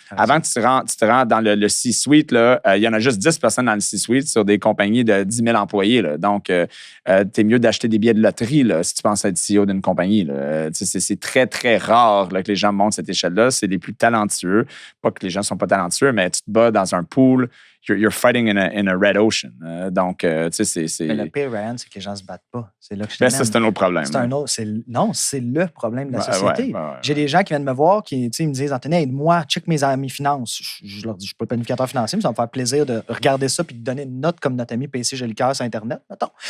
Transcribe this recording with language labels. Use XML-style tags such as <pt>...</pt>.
<fr>Avant que tu te rentres dans le C-suite, il y en a juste 10 personnes dans le C-suite sur des compagnies de 10 000 employés. Là. Donc, tu es mieux d'acheter des billets de loterie là, si tu penses être CEO d'une compagnie. C'est très, très rare là, que les gens montent cette échelle-là. C'est les plus talentueux. Pas que les gens ne sont pas talentueux, mais tu te bats dans un pool.</fr> <en>You're fighting in a red ocean.</en> <fr>Donc, tu sais, c'est... Mais le pire, Ryan, c'est que les gens ne se battent pas. C'est là que je ça, c'est un autre problème. C'est le problème de la société. J'ai des gens qui viennent me voir, qui me disent Anthony, aide-moi, check mes finances. Je leur dis, je ne suis pas planificateur financier, mais ça va me faire plaisir de regarder ça et de donner une note comme notre ami PC Jolicoeur sur Internet, mettons.</fr>